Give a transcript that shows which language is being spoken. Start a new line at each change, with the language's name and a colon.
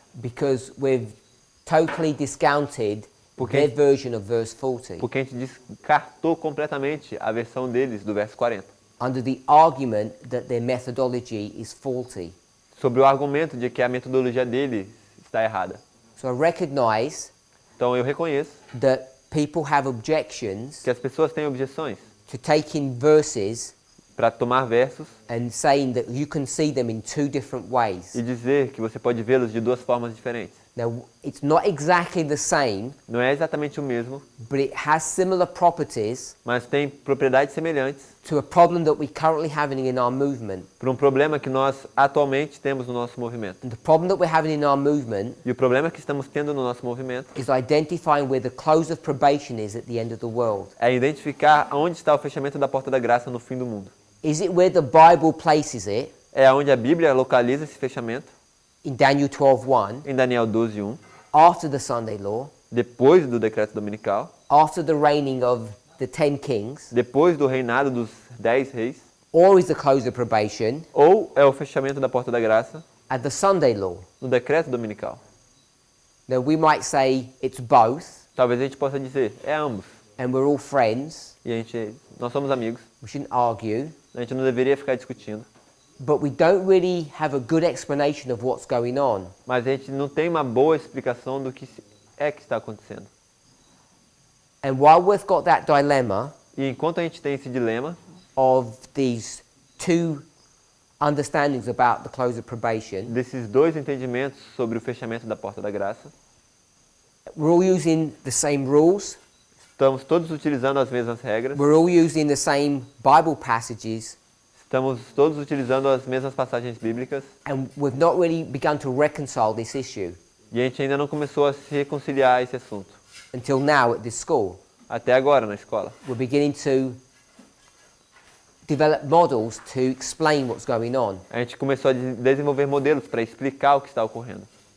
English: because we've totally discounted
Portuguese: Porque-
English: their version of verse 40
Portuguese: porque a gente descartou completamente a versão deles do verso 40,
English: under the argument that their methodology is faulty.
Portuguese: sobre o argumento de que a metodologia deles está errada.
English: So I recognize
Portuguese: Então eu reconheço
English: that people have objections
Portuguese: que as pessoas têm objeções
English: to taking verses
Portuguese: para tomar versos
English: and saying that you can see them in two different ways.
Portuguese: e dizer que você pode vê-los de duas formas diferentes.
English: Now, it's not exactly the same,
Portuguese: Não é exatamente o mesmo,
English: but it has similar properties
Portuguese: mas tem propriedades semelhantes
English: to a problem that we're currently having in our movement.
Portuguese: para um problema que nós atualmente temos no nosso movimento.
English: And the problem that we're having in our movement
Portuguese: E o problema que estamos tendo no nosso movimento
English: is identifying where the close of probation is at the end of the world.
Portuguese: é identificar onde está o fechamento da porta da graça no fim do mundo.
English: Is it where the Bible places it
Portuguese: É onde a Bíblia localiza esse fechamento,
English: in Daniel 12:1,
Portuguese: em Daniel 12:1,
English: after the Sunday law,
Portuguese: depois do decreto dominical,
English: after the reigning of the 10 kings,
Portuguese: depois do reinado dos 10 reis,
English: or is the close of probation
Portuguese: ou é o fechamento da porta da graça
English: at the Sunday law?
Portuguese: no decreto dominical?
English: Now we might say it's both,
Portuguese: Talvez a gente possa dizer, é ambos.
English: and we're all friends.
Portuguese: E nós somos amigos,
English: We shouldn't argue,
Portuguese: a gente não deveria ficar discutindo.
English: but we don't really have a good explanation of what's going on.
Portuguese: Mas a gente não tem uma boa explicação do que é que está acontecendo.
English: And while we've got that dilemma
Portuguese: E enquanto a gente tem esse dilema
English: of these two understandings about the close of probation,
Portuguese: desses dois entendimentos sobre o fechamento da porta da graça,
English: we're all using the same rules,
Portuguese: estamos todos utilizando as mesmas regras,
English: we're all using the same Bible passages,
Portuguese: estamos todos utilizando as mesmas passagens bíblicas
English: and we've not really begun to reconcile this issue
Portuguese: e a gente ainda não começou a se reconciliar a esse assunto.
English: until now at this school.
Portuguese: Até agora na escola.
English: We're beginning to develop models to explain what's going on.
Portuguese: A gente começou a desenvolver modelos para explicar o que está ocorrendo.